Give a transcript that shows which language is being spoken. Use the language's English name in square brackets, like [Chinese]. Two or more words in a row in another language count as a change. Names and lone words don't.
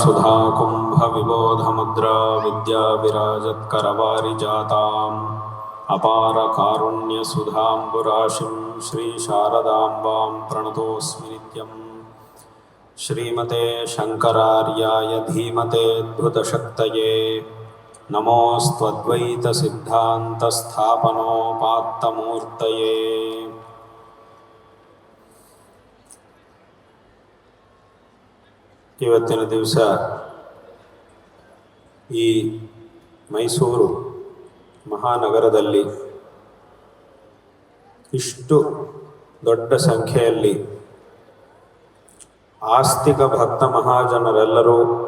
[Sanskrit] सुधाकुम्भविबोधमुद्रा विद्याविराजत्करवारिजाताम् अपारकारुण्यसुधाम्बुराशिं श्रीशारदाम्बां प्रणतोऽस्मि नित्यम्। श्रीमते शङ्करार्याय धीमते अद्भुतशक्तये नमोऽस्त्वद्वैतसिद्धान्तस्थापनोपात्तमूर्तये। [Kannada] ಇವತ್ತಿನ ದಿವಸ ಈ ಮೈಸೂರು ಮಹಾನಗರದಲ್ಲಿ ಇಷ್ಟು ದೊಡ್ಡ ಸಂಖ್ಯೆಯಲ್ಲಿ ಆಸ್ತಿಕ ಭಕ್ತ ಮಹಾಜನರೆಲ್ಲರೂ